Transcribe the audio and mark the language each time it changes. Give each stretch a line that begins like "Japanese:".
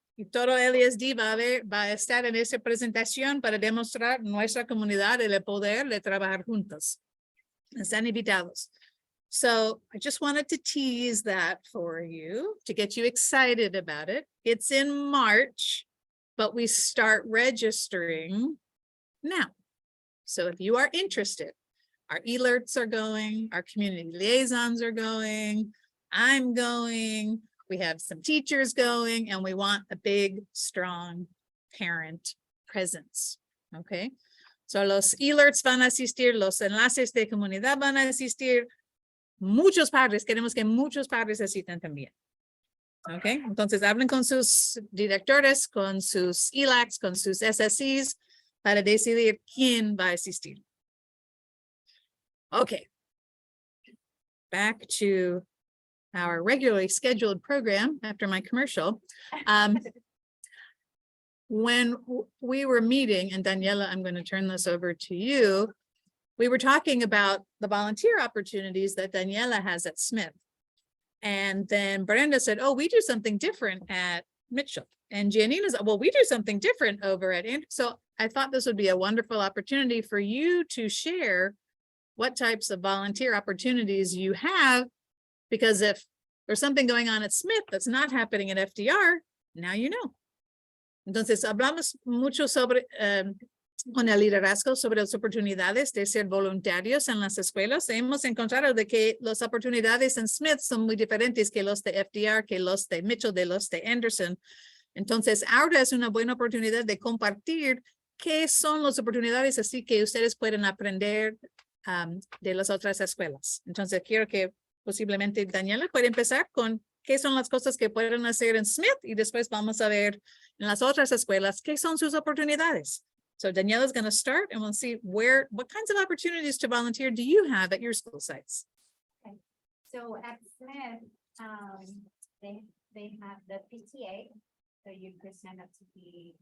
Spanish: Y todo LESD va a estar en esa presentación para demostrar nuestra comunidad el poder de trabajar juntos. Están invitados.
English: So I just wanted to tease that for you to get you excited about it. It's in March, but we start registering now. So if you are interested, our alerts are going, our community liaisons are going, I'm going, we have some teachers going, and we want a big, strong parent presence, okay?
Spanish: So los alerts van a asistir, los enlaces de comunidad van a asistir, muchos padres, queremos que muchos padres asistan también. Ok, entonces hablen con sus directores, con sus ELACs, con sus SSCs para decidir quién va a asistir.
English: Ok, back to our regularly scheduled program after my commercial. When we were meeting, and Daniela, I'm going to turn this over to you. We were talking about the volunteer opportunities that Daniela has at Smith. And then Brenda said, oh, we do something different at Mitchell. And Giannina said, well, we do something different over at Andrew. So I thought this would be a wonderful opportunity for you to share what types of volunteer opportunities you have, because if there's something going on at Smith that's not happening at FDR, now you know.
Spanish: Entonces, hablamos mucho sobre con el liderazgo sobre las oportunidades de ser voluntarios en las escuelas. Hemos encontrado de que las oportunidades en Smith son muy diferentes que los de FDR, que los de Mitchell, de los de Anderson. Entonces, ahora es una buena oportunidad de compartir qué son las oportunidades, así que ustedes pueden aprender de las otras escuelas. Entonces, quiero que posiblemente Daniela pueda empezar con qué son las cosas que pueden hacer en Smith y después vamos a ver en las otras escuelas qué son sus oportunidades.
English: So Daniela is going to start and we'll see what kinds of opportunities to volunteer do you have at your school sites? Okay. So at Smith, they have the PTA, so you could sign up to be.